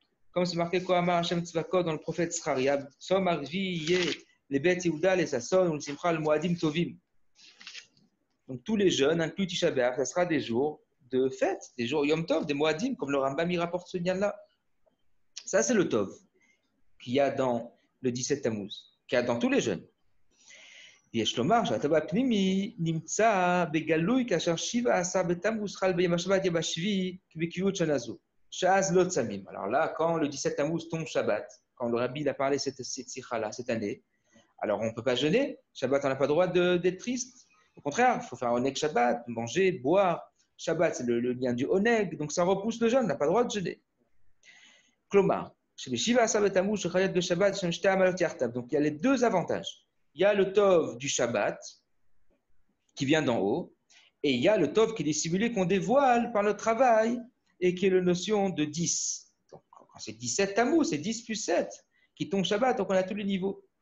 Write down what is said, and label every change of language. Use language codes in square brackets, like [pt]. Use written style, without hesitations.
[fr] Comme c'est marqué Kohamar Hashem Tzvakot dans le prophète Srariab, Som Arvi, Yé, les Beth Yehuda, les Sasson, ou le Simcha, le Moadim Tovim. Donc tous les jeunes, inclus Tisha B'Av, ça sera des jours de fête, des jours Yom Tov, des Moadim, comme le Rambam y rapporte ce lien-là. Ça, c'est le Tov qu'il y a dans le 17 Tammuz, qu'il y a dans tous les jeunes. [he] יש לומר שהטוב הפנימי נמצא בגלוי כאשר 17 בתמוז חל ביום השבת יום השביעי בקביעות שנה זו, שאז לא צמים. [fr] Alors là, quand le 17 Tammuz tombe Shabbat, quand le Rabbi a parlé cette sikha-là cette année, alors on ne peut pas jeûner. Shabbat, on n'a pas le droit d'être triste. Au contraire, il faut faire un oneg Shabbat, manger, boire. Shabbat, c'est le lien du oneg, donc ça repousse le jeûne, on n'a pas le droit de jeûner. [he] Klomar, שב-17 בתמוז שחלת בשבת יש שתי עמלות יחדיו. [fr] Donc il y a les deux avantages. Il y a le Tov du Shabbat qui vient d'en haut, et il y a le Tov qui est dissimulé, qu'on dévoile par le travail, et qui est la notion de 10. Donc, quand c'est 17 Tammuz, c'est 10 plus 7 qui tombe Shabbat, donc on a tous les niveaux.